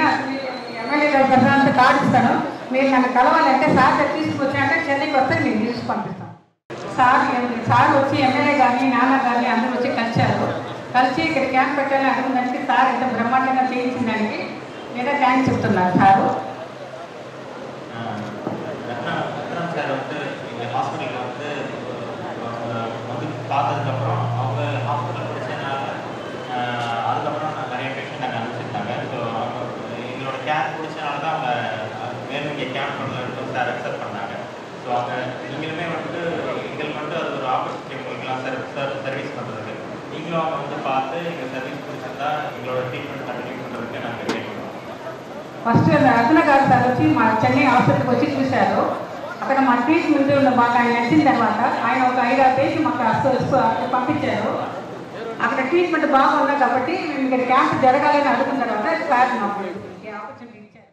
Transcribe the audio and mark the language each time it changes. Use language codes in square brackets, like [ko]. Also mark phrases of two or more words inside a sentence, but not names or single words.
[te] ఎమ్మెల్యే గారి ప్రధానంతో కార్డు ఇస్తాను। మీరు నన్ను కలవాలంటే సార్ దగ్గర తీసుకొచ్చారంటే చెన్నైకి వస్తే నేను చూసి పంపిస్తాను। సార్ వచ్చి ఎమ్మెల్యే కానీ నాన్న కానీ అందరూ వచ్చి కలిసి ఇక్కడ క్యాంప్ పెట్టాలని అనుకున్నానికి సార్ ఎంత బ్రహ్మాండంగా చేయించిన దానికి నేనే థ్యాంక్స్ చెప్తున్నాను సారు। [ta] சார் வந்து இந்த ஹாஸ்பிட்டலில் வந்து பார்த்ததுக்கப்புறம் அவங்க ஹாஸ்பிட்டல் படித்ததுனால அதுக்கப்புறம் நிறைய பேஷண்ட் அங்கே அனுப்பிச்சிருந்தாங்க। ஸோ எங்களோட கேம்ப் பிடிச்சனால தான் அவங்க மேலும் இங்கே கேம்ப் பண்ணலாம் சார் அக்செப்ட் பண்ணாங்க। ஸோ அவங்க நீங்களுமே வந்துட்டு எங்களுக்கு வந்துட்டு அது ஒரு ஆப்பர்ச்சுனிட்டி உங்களுக்குலாம் சர்வீஸ் பண்ணுறதுக்கு நீங்களும் அவங்க வந்து பார்த்து எங்கள் சர்வீஸ் பிடிச்சிருந்தா எங்களோட [en] treatment continue [ta] பண்ணுறதுக்கு நாங்கள் கேட்குறோம்। [te] ఫస్ట్ రత్న గారు సార్ వచ్చి మా చెన్నై హాస్పిటల్కి వచ్చి చూశారు। అక్కడ మా ట్రీట్మెంట్ మాకు ఆయన నచ్చిన తర్వాత ఆయన ఒక 5-6 పేజీ మాకు పంపించారు। అక్కడ ట్రీట్మెంట్ బాగుంది కాబట్టి మేము ఇక్కడ క్యాంప్ జరగాలని అనుకున్న తర్వాత సార్ మాకు ఆపర్చునిటీ ఇచ్చారు।